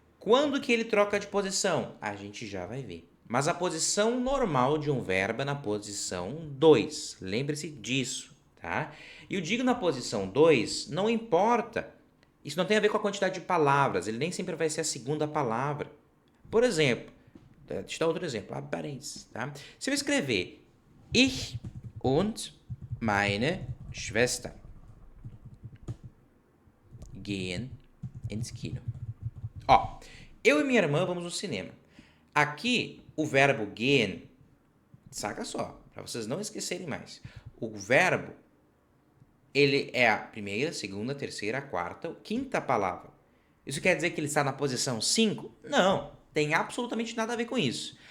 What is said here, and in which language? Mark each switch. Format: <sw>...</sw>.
<pt>Quando que ele troca de posição? A gente já vai ver. Mas a posição normal de um verbo é na posição 2. Lembre-se disso, tá? E eu digo na posição 2, não importa. Isso não tem a ver com a quantidade de palavras. Ele nem sempre vai ser a segunda palavra. Por exemplo, deixa eu dar outro exemplo. Abre parênteses, tá? Se eu escrever</pt> <de>Ich und meine Schwester gehen ins Kino.</de> <pt>Ó, eu e minha irmã vamos no cinema. Aqui, o verbo gehen, saca só, para vocês não esquecerem mais. O verbo, ele é a primeira, segunda, terceira, quarta, quinta palavra. Isso quer dizer que ele está na posição 5? Não, tem absolutamente nada a ver com isso.</pt>